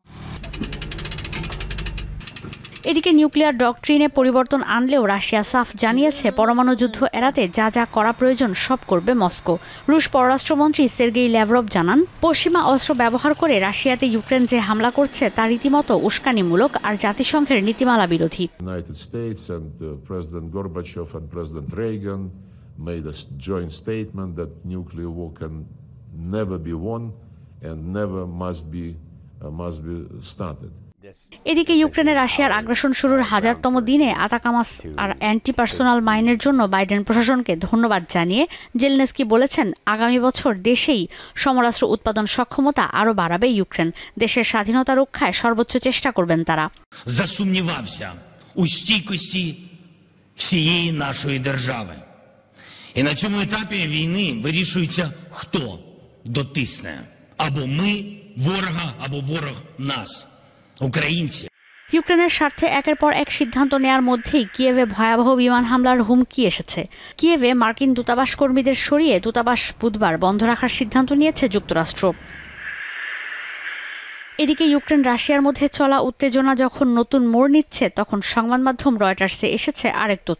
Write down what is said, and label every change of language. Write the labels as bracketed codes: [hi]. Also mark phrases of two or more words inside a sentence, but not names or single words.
[bn] এদিকে [en] nuclear doctrine [bn] পরিবর্তন আনলেও রাশিয়া সাফ জানিয়েছে পরমাণু যুদ্ধ এড়াতে যা যা করা প্রয়োজন সব করবে মস্কো। রুশ পররাষ্ট্রমন্ত্রী সের্গেই ল্যাভরভ জানান, পশ্চিমা অস্ত্র ব্যবহার করে রাশিয়াতে ইউক্রেন যে হামলা করছে তা রীতিমতো উস্কানিমূলক আর জাতিসংঘের নীতিমালা বিরোধী। [en] United States and President Gorbachev and President Reagan made a joint statement that nuclear war can never be won and never must be started. [bn] এদিকে ইউক্রেনে রাশিয়ার আগ্রাসন শুরুর 1000তম দিনে আতাকামাস আর [en] anti personnel mines [bn] জন্য বাইডেন প্রশাসনকে ধন্যবাদ জানিয়ে জেলেনস্কি বলেছেন, আগামী বছর দেশেই সমরাস্ত্র উৎপাদন সক্ষমতা আরও বাড়াবে ইউক্রেন। দেশের স্বাধীনতা রক্ষায় সর্বোচ্চ চেষ্টা করবেন তারা। [uk] Засумнівався у стійкості всієї нашої держави. І на цьому етапі війни вирішується, хто дотисне. Або ми ворога, або ворог нас. [bn] ইউক্রেনের স্বার্থে একের পর এক সিদ্ধান্ত নেয়ার মধ্যেই কিয়েভে ভয়াবহ বিমান হামলার হুমকি এসেছে। কিয়েভে মার্কিন দূতাবাস কর্মীদের সরিয়ে দূতাবাস বুধবার বন্ধ রাখার সিদ্ধান্ত নিয়েছে যুক্তরাষ্ট্র। এদিকে ইউক্রেন রাশিয়ার মধ্যে চলা উত্তেজনা যখন নতুন মোড় নিচ্ছে, তখন সংবাদ মাধ্যম রয়টার্সে এসেছে আরেক তথ্য।